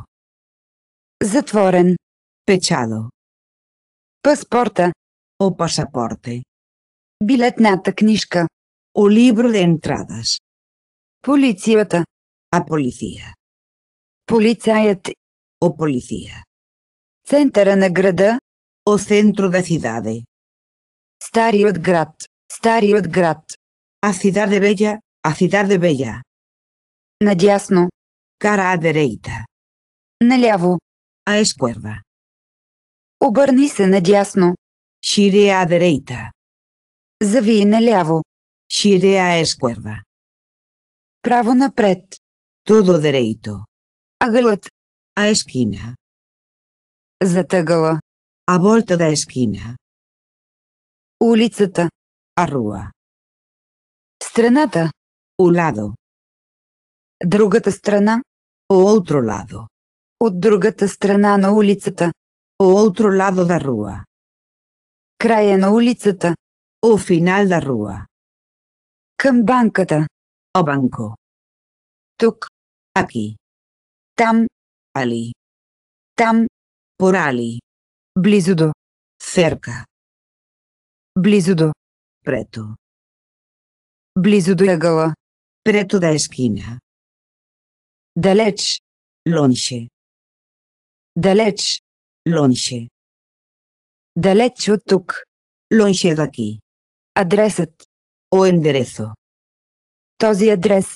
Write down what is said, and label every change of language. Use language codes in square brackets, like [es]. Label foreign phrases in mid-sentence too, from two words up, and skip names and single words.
[bg] Затворен. [gl] Pechado. [bg] Паспорта. [gl] O pasaporte. [bg] Билетната книжка. [gl] O libro de entradas. [bg] Полицията. [gl] A policía. [bg] Полицаят. [gl] O policía. [bg] Центъра на града. [gl] O centro da cidade. [bg] Старият град. Старият град. [gl] A cidade bella. A cidade bella. [bg] Надясно. [gl] Cara à direita. [bg] Наляво. [gl] À esquerda. [bg] Обърни се надясно. [gl] Gire à direita. [bg] Завий наляво. [gl] Gire à esquerda. [bg] Право напред. [gl] Todo dereito. [bg] Ъгълът. [gl] A esquina. [bg] Зад ъгъла. [gl] A volta da esquina. [bg] Улицата. [gl] A rua. [bg] Страната. [gl] O lado. [bg] Другата страна. [gl] O outro lado. [bg] От другата страна на улицата. [gl] O outro lado da rua. [bg] Края на улицата. [gl] O final da rua. [bg] Към банката. [gl] O banco. [bg] Тук. [gl] Aquí. [bg] Там. [gl] Ali. [bg] Там. [gl] Por ali. [bg] Близо до. [gl] Cerca. [bg] Близо до. [gl] Preto. [bg] Близо до ъгъла. [gl] Preto da esquina. [bg] Далеч. [gl] Longe. [bg] Далеч. [gl] Longe. [bg] Далеч от тук. [gl] Longe daqui. [bg] Адресът. [gl] O enderezo. [bg] Този адрес.